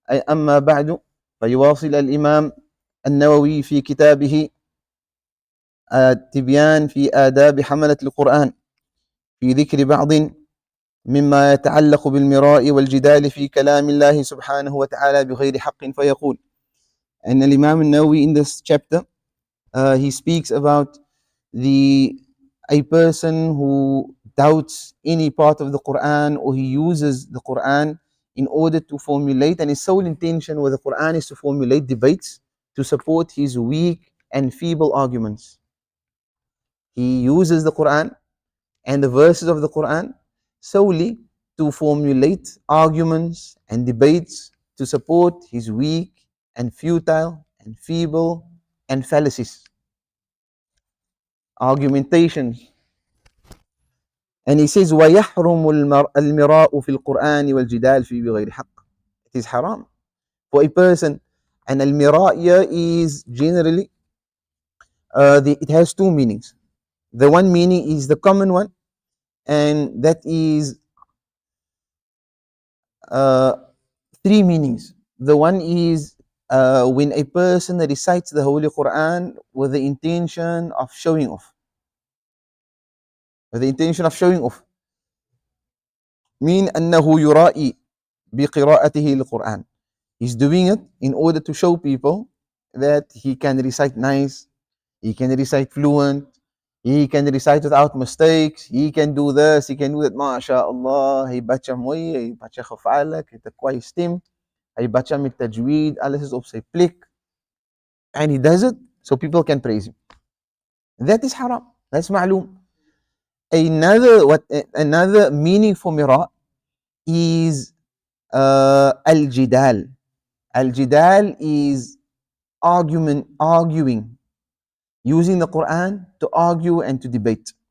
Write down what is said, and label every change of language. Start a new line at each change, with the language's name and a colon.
Arabic: أما بعد، فيواصل الإمام النووي في كتابه التبيان في آداب حملة القرآن في ذكر بعض مما يتعلق بالمراء والجدال في كلام الله سبحانه وتعالى بغير حق. فيقول أن الإمام النووي
English: in this chapter he speaks about a person who doubts any part of the Quran, or he uses the Quran in order to formulate, and his sole intention with the Quran is to formulate debates to support his weak and feeble arguments. He uses the Quran and the verses of the Quran solely to formulate arguments and debates to support his weak and futile and feeble and fallacies, argumentations. And he says
Arabic: وَيَحْرُمُ الْمِرَاءُ فِي الْقُرْآنِ وَالْجِدَالِ فِي بِغَيْرِ حَقٍّ.
English: It is haram for a person, and al-mira' here is generally it has two meanings. The one meaning is the common one, and that is three meanings. The one is when a person recites the Holy Quran with the intention of showing off. With the intention of showing off.
Arabic: Mean أنه يرائي بقراءته للقرآن.
English: He's doing it in order to show people that he can recite nice, he can recite fluent, he can recite without mistakes, he can do this, he can do that.
Dutch: MashaAllah, hij baca mooi, hij baca gevaarlijk, hij heeft een kwaai stem, hij baca met tajweed, alles is op zijn plek.
English: And he does it so people can praise him. That is haram. That's ma'loom. Another meaning for mira is al-jidal. Al-jidal is arguing, using the Quran to argue and to debate.